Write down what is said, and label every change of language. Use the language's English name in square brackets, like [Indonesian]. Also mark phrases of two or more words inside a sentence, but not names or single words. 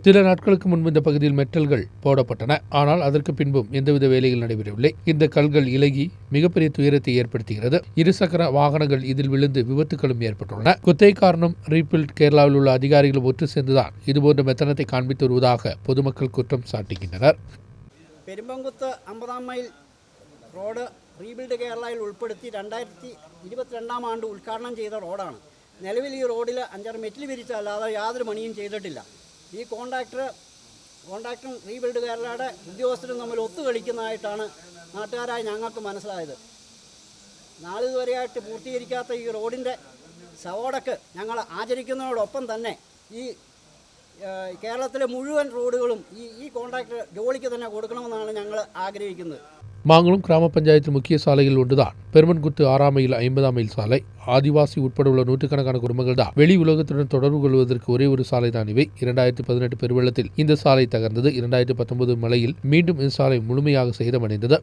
[Tamil] சில நாட்களுக்கு முன்பு இந்த பகுதியில் மெட்டல்கள் போடப்பட்டன. ஆனால் அதற்கு பின்பும் எந்தவித வேலைகள் நடைபெறவில்லை. இந்த கல்கள் இலகி மிகப்பெரிய துயரத்தை ஏற்படுத்துகிறது. இருசக்கர வாகனங்கள் இதில் விழுந்து விபத்துகளும் ஏற்பட்டுள்ளன. குத்தை காரணம் ரீபில்ட் கேரளாவில் உள்ள அதிகாரிகள் ஒன்று சேர்ந்துதான் இதுபோன்ற மெத்தனத்தை காண்பித்து வருவதாக பொதுமக்கள் குற்றம் சாட்டுகின்றனர். [Malayalam] പെരുമ്പൻകുത്ത് 50ആം മൈൽ റോഡ് റീബിൽഡ് കേരളയിൽ ഉൾപ്പെടുത്തി 2022 ആണ്ട് ഉദ്ഘാടനം ചെയ്ത റോഡാണ്. നിലവിൽ ഈ റോഡിൽ 5-6 മെറ്റിൽ വിരിച്ചല്ലാതെ യാതൊരു പണിയും ചെയ്തിട്ടില്ല. ഈ കോൺട്രാക്ടറും റീബിൽഡ് കേരളയുടെ ഉദ്യോഗസ്ഥരും തമ്മിൽ ഒത്തുകളിക്കുന്നതായിട്ടാണ് നാട്ടുകാരായ ഞങ്ങൾക്ക് മനസ്സിലായത്. നാളിതുവരെയായിട്ട് പൂർത്തീകരിക്കാത്ത ഈ റോഡിൻ്റെ സവോടക്ക് ഞങ്ങൾ ആചരിക്കുന്നതോടൊപ്പം തന്നെ ഈ കേരളത്തിലെ മുഴുവൻ റോഡുകളും ഈ കോൺട്രാക്ടർ ജോലിക്ക് തന്നെ കൊടുക്കണമെന്നാണ് ഞങ്ങൾ ആഗ്രഹിക്കുന്നത്. [Tamil] மாங்குளம் கிராம பஞ்சாயத்து முக்கிய சாலையில் ஒன்றுதான் பெருமன்குத்து 6ஆம் மைல் 50ஆம் மைல் சாலை. ஆதிவாசி உட்பட உள்ள நூற்றுக்கணக்கான குடும்பங்கள் தான் வெளி உலகத்துடன் தொடர்பு கொள்வதற்கு ஒரே ஒரு சாலை தான் இவை. 2018 பெருவெள்ளத்தில் இந்த சாலை தகர்ந்தது. 2019 மழையில் மீண்டும் இந்த சாலை முழுமையாக சேதமடைந்தது.